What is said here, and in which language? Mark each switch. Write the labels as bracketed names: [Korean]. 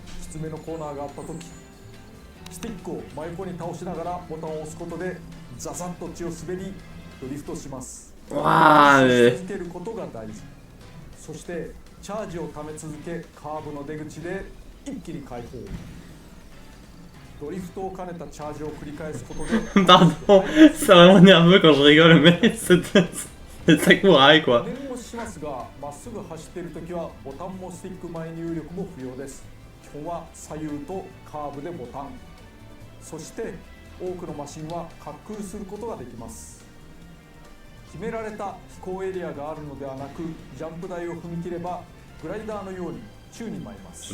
[Japanese] きつめのコーナーがあった時、スティックを真横に倒しながらボタンを押すことでザザッと血を滑りドリフトします。 Waouh, し続けることが大事。そしてチャージをため続けカーブの出口で一気に解放。ドリフトを兼ねたチャージを繰り返すことで [French] Pardon, c'est vraiment nerveux quand je rigole, mais c'est Sakurai quoi. [Japanese] 念をしますが、まっすぐ走っているときはボタンもスティック前入力も不要です。基本は左右とカーブでボタン。そして多くのマシンは滑空することができます。決められた飛行エリアがあるのではなく、ジャンプ台を踏み切ればグライダーのように宙に舞います。